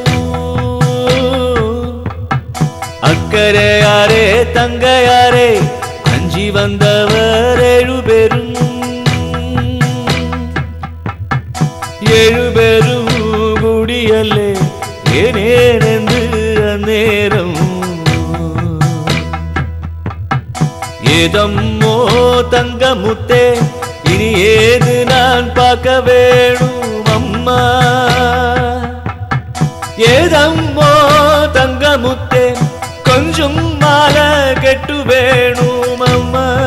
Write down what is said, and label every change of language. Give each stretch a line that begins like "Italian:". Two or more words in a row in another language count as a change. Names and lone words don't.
Malayalam: അക്കരയാരേ തങ്കയാരേ, അഞ്ചി വന്നവർ ഏഴുപേരും. ഏഴുപേരും കൂടിയല്ലേ ഏനേനെന്ന് അന്നേരം.
Tamil: ஏதம்மோ தங்கமுத்தே, இனி ஏது நான் பார்க்க வேணும் அம்மா. ஏதம்மோ தங்கமுத்தே, கொஞ்சம் மாலை கெட்டு வேணும் அம்மா.